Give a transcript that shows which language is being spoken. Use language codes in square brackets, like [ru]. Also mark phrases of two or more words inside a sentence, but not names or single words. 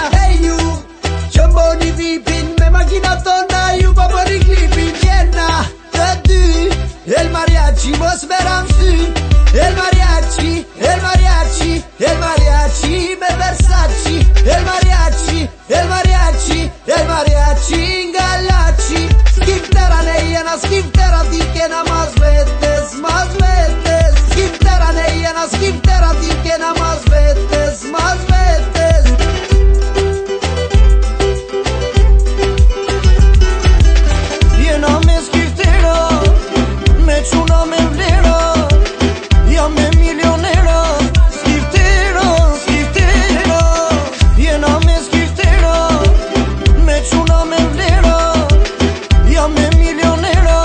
[sq] Hey ju, që mboni vipin, me makina tona ju pa bëri klipin. Jena të dy, [es] el mariachi, [sq] mos me ramsy. [es] El mariachi, el mariachi, el mariachi me Versace. El mariachi, el mariachi, el mariachi ngalachi. [sq] Skiftera nejena, skiftera dikena [es] más veces, más veces. [sq] Skiftera nejena, skiftera dikena [es] más veces, más veces. [sq] Jena me skiftera, me çuna me vlera, jam me milionera. Skiftera, skiftera, jena me skiftera, me çuna me vlera, jam me milionera.